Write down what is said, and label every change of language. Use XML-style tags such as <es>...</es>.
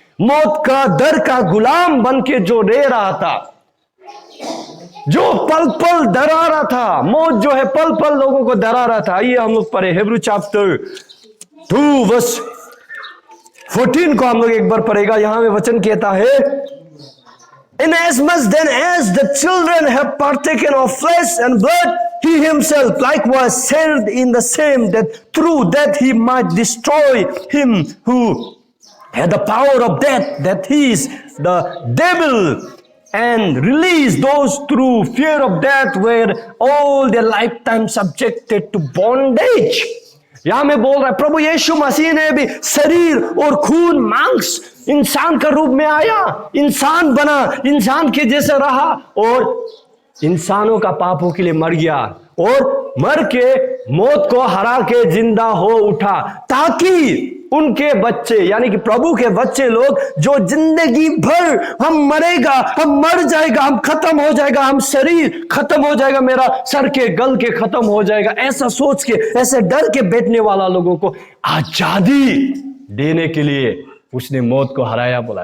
<hi>मौत का डर का गुलाम बन के जो रह रहा था, जो पल पल डरा रहा था, मौत जो है पल पल लोगों को डरा रहा था। आइए हम लोग पढ़े हिब्रू चैप्टर 2 वर्स 14 को हम लोग एक बार पढ़ेगा। यहां में वचन कहता है</hi> <en>Inasmuch then as the children have partaken of flesh and blood, he himself likewise shared in the same, that through that he might destroy him who had the power of death, that he is the devil, and release those through fear of death were all their lifetime subjected to bondage.</en> <hi>यहां में बोल रहा है प्रभु यीशु मसीह ने भी शरीर और खून मांस इंसान का रूप में आया, इंसान बना, इंसान के जैसे रहा और इंसानों का पापों के लिए मर गया और मर के मौत को हरा के जिंदा हो उठा, ताकि उनके बच्चे यानी कि प्रभु के बच्चे लोग जो जिंदगी भर हम मरेगा, हम मर जाएगा, हम खत्म हो जाएगा, हम शरीर खत्म हो जाएगा, मेरा सर के गल के खत्म हो जाएगा, ऐसा सोच के, ऐसे डर के बैठने वाला लोगों को आजादी देने के लिए उसने मौत को हराया बोला।</hi>